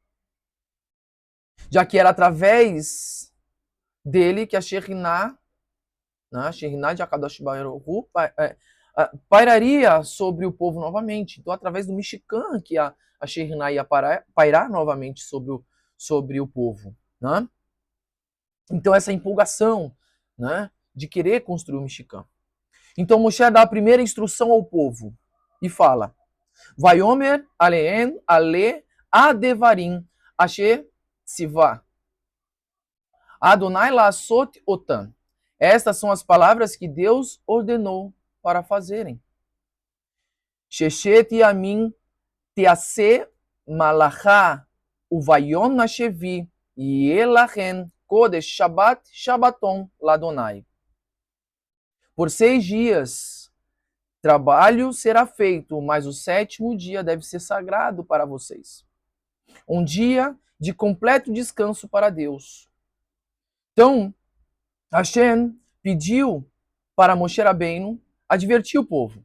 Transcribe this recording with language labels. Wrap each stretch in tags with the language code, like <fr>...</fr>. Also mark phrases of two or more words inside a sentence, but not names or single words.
<pt>Já que era através dele que a Shekhinah, né, a Shekhinah de</pt> <he>הקדוש ברוך הוא,</he> <pt>pairaria sobre o povo novamente. Então, através do Mishkan, que a Shekhinah ia pairar novamente sobre o povo, né? Então, essa empolgação, né, de querer construir o Mishkan. Então, Moshe dá a primeira instrução ao povo e fala:</pt> <he>ויאמר אלהם אלה הדברים אשר צוה אדני לעשות אתם.</he> <pt>Estas são as palavras que Deus ordenou para fazerem.</pt> <he>ששת ימים תעשה מלאכה וביום השביעי יהיה לכם קדש שבת שבתון ליהוה.</he> <pt>Por 6 dias trabalho será feito, mas o 7º dia deve ser sagrado para vocês. Um dia de completo descanso para Deus. Então, Hashem pediu para Moshe Rabbeinu advertir o povo.</pt>